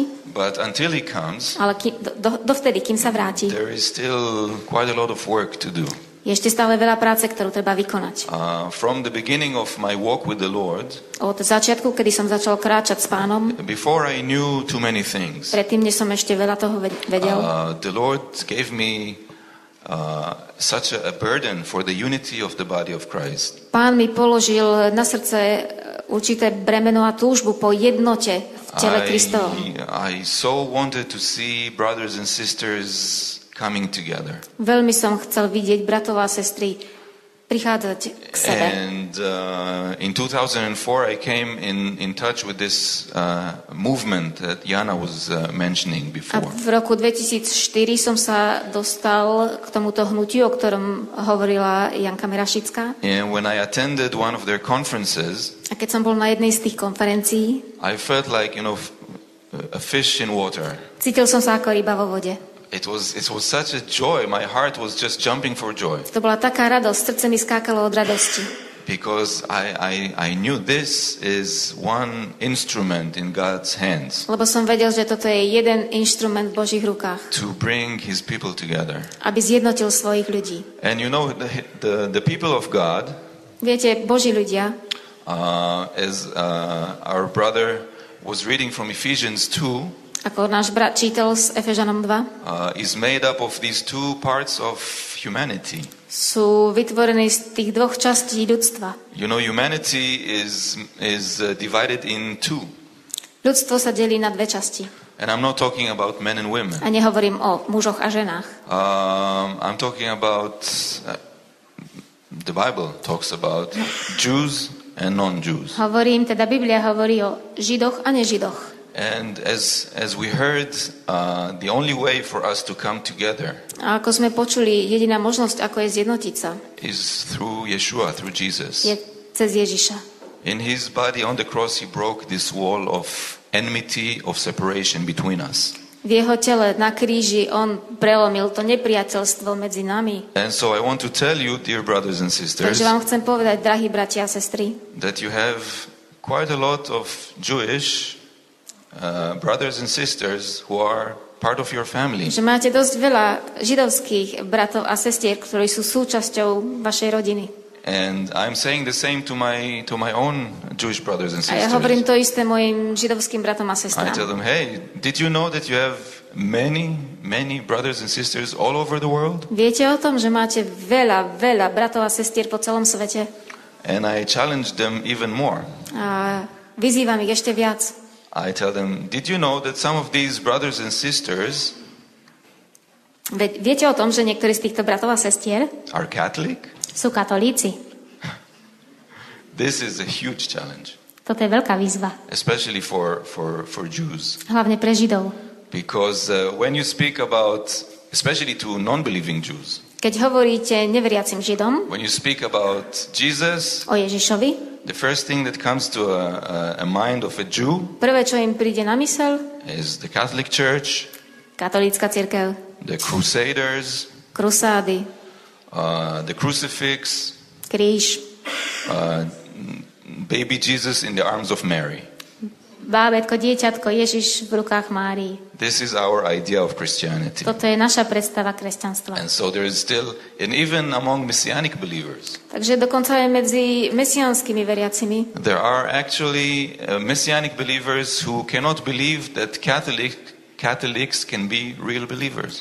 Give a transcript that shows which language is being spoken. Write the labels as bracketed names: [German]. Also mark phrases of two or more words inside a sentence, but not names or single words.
[English] But until He comes, [Slovak] ale dovtedy, kým sa vráti, [English] there is still quite a lot of work to do. [Slovak] je ešte stále veľa práce, ktorú treba vykonať. [English] From the beginning of my walk with the Lord, [Slovak] Od začiatku, kedy som začal kráčať s Pánom, [English] before I knew too many things, [Slovak] predtým, než som ešte veľa toho vedel, [English] the Lord gave me such a burden for the unity of the body of Christ. [Slovak] Pán mi položil na srdce určité bremeno a túžbu po jednote v tele Kristovom. [English] I so wanted to see brothers and sisters coming together. [Slovak] Veľmi som chcel vidieť bratov a sestry prichádzať k sebe. [English] And in 2004 I came in touch with this movement that Jana was mentioning [Slovak] A [English] before. [Slovak] v roku 2004 som sa dostal k tomuto hnutiu, o ktorom hovorila Janka Merašická. [English] And when I attended one of their conferences, [Slovak] A keď som bol na jednej z tých konferencií, [English] I felt like, a fish in water. [Slovak] cítil som sa ako ryba vo vode. [English] It was such a joy. My heart was just jumping for joy. [Slovak] To bola taká radosť, srdce mi skákalo od radosti. [English] Because I knew this is one instrument in God's hands. [Slovak] Lebo som vedel, že toto je jeden inštrument v Božích rukách. [English] To bring his people together. [Slovak] Aby zjednotil svojich ľudí. [English] And you know, the people of God, [Slovak] viete, Boží ľudia, [English] as our brother was reading from Ephesians 2, [Slovak] ako náš brat čítal z Efežanom 2, [English] is made up of these two parts of humanity. [Slovak] Sú vytvorení z tých dvoch častí ľudstva. [English] You know, humanity is divided in two. [Slovak] Ľudstvo sa delí na dve časti. [English] And I'm not talking about men and women. [Slovak] A nehovorím o mužoch a ženách. [English] I'm talking about the Bible talks about Jews and non-Jews. [Slovak] Biblia hovorí o Židoch a nežidoch. [English] And as we heard, the only way for us to come together [Slovak] a ako sme počuli, jediná možnosť, ako je zjednotiť sa, [English] is through Yeshua, through Jesus. [Slovak] Je cez Ježiša. [English] In his body on the cross, he broke this wall of enmity, of separation between us. [Slovak] V jeho tele na kríži on prelomil to nepriateľstvo medzi nami. [English] And so I want to tell you, dear brothers and sisters, [Slovak] takže vám chcem povedať, drahí bratia a sestry, [English] that you have quite a lot of Jewish brothers and sisters who are part of your family. [Slovak] Že máte dosť veľa židovských bratov a sestier, ktorí sú súčasťou vašej rodiny. [English] And I'm saying the same to my own Jewish brothers and sisters. [Slovak] A ja hovorím to isté mojim židovským bratom a sestrám. [English] I tell them, hey, did you know that you have many brothers and sisters all over the world? [Slovak] Viete o tom, že máte veľa bratov a sestier po celom svete? [English] And I challenge them even more. [Slovak] A vyzývam ich ešte viac. [English] I tell them, did you know that some of these brothers and sisters [Slovak] viete o tom, že niektorí z týchto bratov a sestier [English] are Catholic? [Slovak] Sú katolíci. [English] This is a huge challenge. [Slovak] Toto je veľká výzva. [English] Especially for Jews. [Slovak] Hlavne pre Židov. [English] Because when you speak about, especially to non-believing Jews, [Slovak] keď hovoríte neveriacim Židom, [English] when you speak about Jesus, [Slovak] o Ježišovi, [English] the first thing that comes to a mind of a Jew, [Slovak] prvé, čo im príde na myseľ, [English] is the Catholic Church, [Slovak] katolícka cirkev, [English] the Crusaders, [Slovak] krusády, [English] the crucifix, [Slovak] kríž, [English] baby Jesus in the arms of Mary. [Slovak] Bábätko, dieťatko, Ježiš v rukách Márii. [English] This is our idea of Christianity. [Slovak] Toto je naša predstava kresťanstva. [English] And so there is still, and even among Messianic believers, [Slovak] takže dokonca aj medzi mesiánskymi veriacimi, [English] there are actually Messianic believers who cannot believe that Catholics can be real believers.